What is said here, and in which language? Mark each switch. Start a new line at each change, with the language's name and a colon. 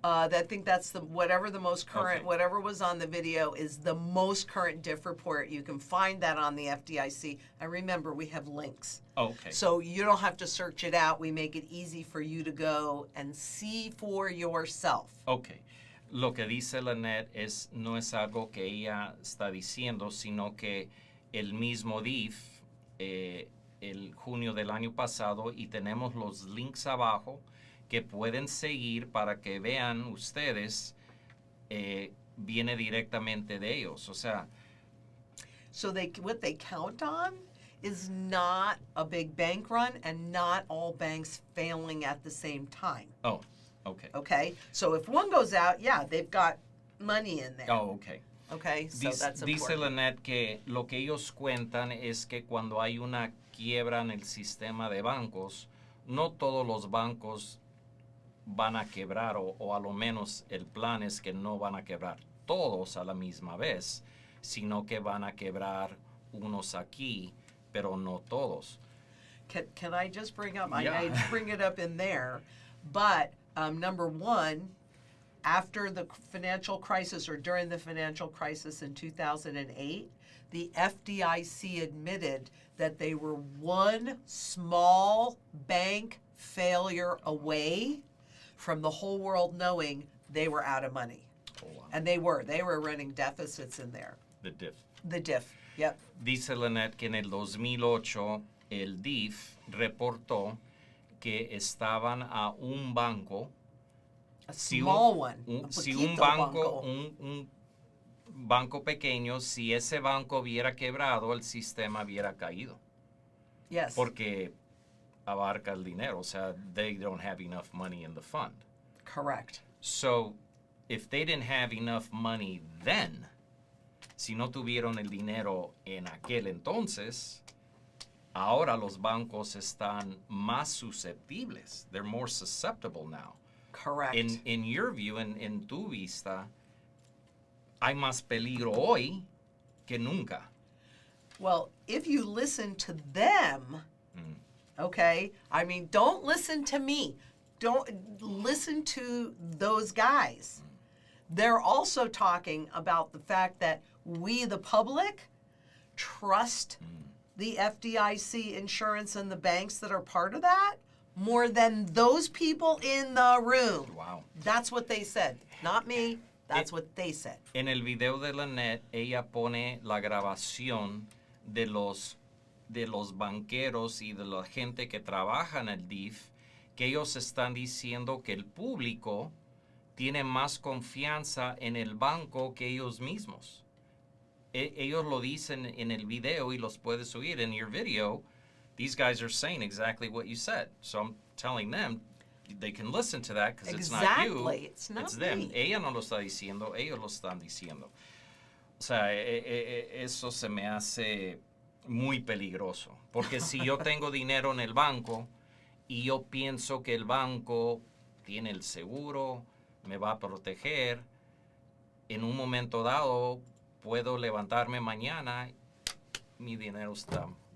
English: I think that's whatever the most current, Okay. whatever was on the video is the most current diff report. You can find that on the FDIC. And remember, we have links. Okay. So you don't have to search it out. We make it easy for you to go and see for yourself. Okay.
Spanish: Lo que dice Lynette no es algo que ella está diciendo, sino que el mismo DIF, el junio del año pasado, y tenemos los links abajo que pueden seguir para que vean ustedes, viene directamente de ellos. O sea,
English: So what they count on is not a big bank run and not all banks failing at the same time. oh, okay. Okay? So if one goes out, yeah, they've got money in there. Oh, okay. Okay? So that's
Spanish: Dice
English: important.
Spanish: Lynette que lo que ellos cuentan es que cuando hay una quiebra en el sistema de bancos, no todos los bancos van a quebrar, o a lo menos el plan es que no van a quebrar todos a la misma vez, sino que van a quebrar unos aquí, pero no todos.
English: Can I just bring up, Yeah. I bring it up in there, but number one, after the financial crisis or during the financial crisis in 2008, the FDIC admitted that they were one small bank failure away from the whole world knowing they were out of money. Oh, wow. And they were running deficits in there. The diff. The diff, yep.
Spanish: Dice Lynette que en el 2008 el DIF reportó que estaban a un banco.
English: A
Spanish: Si
English: small one. A
Spanish: si poquito un banco, un banco pequeño, si ese banco hubiera quebrado, el sistema hubiera caído.
English: Yes.
Spanish: Porque abarca el dinero. O sea,
English: they don't have enough money in the fund. Correct. So, if they didn't have enough money then,
Spanish: si no tuvieron el dinero en aquel entonces, ahora los bancos están más susceptibles.
English: They're more susceptible now. Correct. In your view,
Spanish: en tu vista, hay más peligro hoy que nunca.
English: Well, if you listen to them, okay, I mean, don't listen to me. Don't listen to those guys. They're also talking about the fact that we, the public, trust the FDIC insurance and the banks that are part of that more than those people in the room. Wow. That's what they said. Not me. That's what they said.
Spanish: En el video de Lynette, ella pone la grabación de los banqueros y de la gente que trabaja en el DIF, que ellos están diciendo que el público tiene más confianza en el banco que ellos mismos. Ellos lo dicen en el video y los puedes oír en
English: your video. These guys are saying exactly what you said. So I'm telling them they can listen to that because it's not you. Exactly. It's not them. me.
Spanish: Ella no lo está diciendo, ellos lo están diciendo. O sea, eso se me hace muy peligroso. Porque si yo tengo dinero en el banco y yo pienso que el banco tiene el seguro, me va a proteger, en un momento dado puedo levantarme mañana, mi dinero está.